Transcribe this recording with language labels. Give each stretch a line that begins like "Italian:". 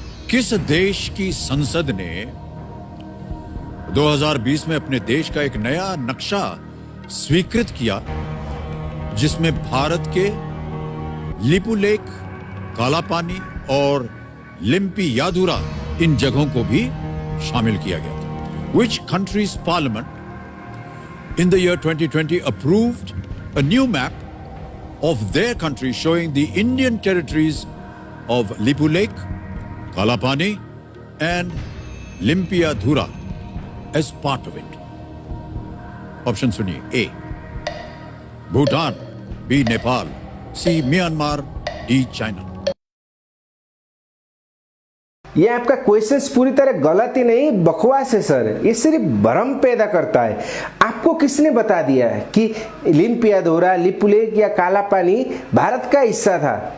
Hindi: किस देश की संसद ने 2020 में अपने देश का एक नया नक्शा स्वीकृत किया जिसमें भारत के लिपुलेख, कालापानी और लिम्पियाधुरा इन जगहों को भी शामिल किया गया था?
English: Which country's parliament in the year 2020 approved a new map of their country showing the Indian territories of Lipulekh, Kalapani and Limpiadhura as part of it?
Hindi: Option सुनिए। ए भूटान, बी नेपाल, सी म्यांमार, डी चाइना। ये आपका questions पूरी तरह गलत ही नहीं, बकवास है sir. ये सिर्फ भ्रम पैदा करता है। आपको किसने बता दिया है कि लिम्पियाधुरा, लिपुलेख या काला पानी भारत का हिस्सा था?